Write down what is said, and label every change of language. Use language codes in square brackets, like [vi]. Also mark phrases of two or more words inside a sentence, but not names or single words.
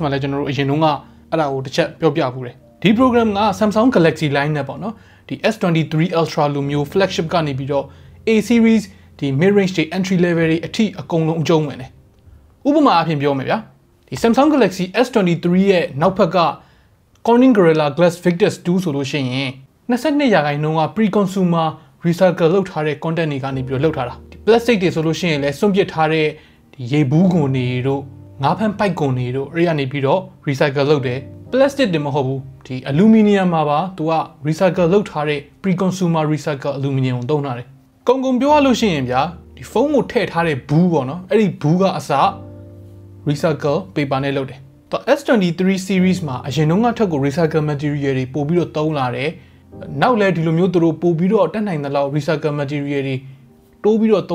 [my] မှာလည်းကျွန်တော်တို့အရင်တုန်းကအဲ့ဒါကိုတစ်ချက်ပြောပြပူတယ်ဒီ program က Samsung Galaxy line နဲ့ပေါ့နော်ဒီ S23 Ultra လိုမျိုး flagship ကနေပြီးတော့ A series ဒီ [en] mid range [my] တွေ [en] entry level [my] တွေအထိအကုန်လုံးအကျုံးဝင်တယ်ဥပမာအဖြစ်ပြောမယ်ဗျာဒီ Samsung Galaxy S23 ရဲ့နောက်ဘက်က Corning Gorilla Glass Victus 2 ဆိုလို့ရှိရင်22ရာခိုင်နှုန်းက [en] pre-consumer recycle [my] လုပ်ထားတဲ့ content တွေကနေပြီးတော့လုပ်ထားတာဒီ plastic တွေဆိုလို့ရှိရင်လည်းစွန့်ပစ်ထားတဲ့ဒီရေဘူးကုန်တွေတို့ငါးဖမ်းပိုက်ကုန်တွေတို့အဲ့ရနေပြီးတော့ recycle လုပ်တယ် plastic တွေမဟုတ်ဘူးဒီ aluminum မှာပါသူက recycle လုပ်ထားတဲ့ [en] pre-consumer recycle aluminum [my] ကိုသုံးထားတယ်ကုံပြောရလို့ရှိရင်ဗျာဒီဖုန်းကိုထည့်ထားတဲ့ဘူးပေါ့နော်အဲ့ဒီဘူးကအစ [en] recycle paper [my] နဲ့လုပ်တယ်S23 series မှာအရင်တုန်းကထက်ကို [en] recycle material [my] တွေပို့ပြီးတော့သုံးလာတယ်နောက်လဲဒီလိုမျိုးသူတို့ပို့ပြီးတော့တက်နိုင်တဲ့လောက် [en] recycle material [my] တွေတိုးပြီးတော့